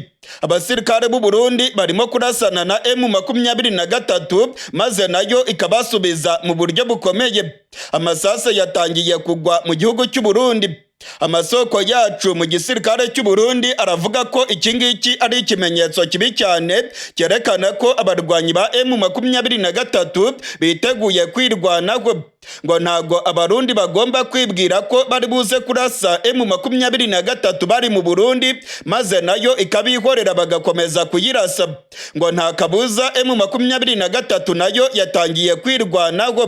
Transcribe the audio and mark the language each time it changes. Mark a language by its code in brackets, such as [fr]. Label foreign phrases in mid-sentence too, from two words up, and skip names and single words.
[rw] Abasirikare b'u Burundi barimo kurasana na M23, maze nayo ikabasubiza mu buryo bukomeye. Amasase yatangiye kugwa mu gihugu cy'u Burundi. Amasoko yacu mu gisirikare cy'u Burundi aravuga ko iki ngiki ari ikimenyetso kibi cyane cyerekana ko abarwanyi ba M23 biteguye kwirwanaho, ngo ntago abarundi bagomba kwibwira ko bari buze kurasa M23 bari mu Burundi maze nayo ikabihorera bagakomeza kuyirasa, ngo nta kabuza M23 nayo yatangiye kwirwanaho.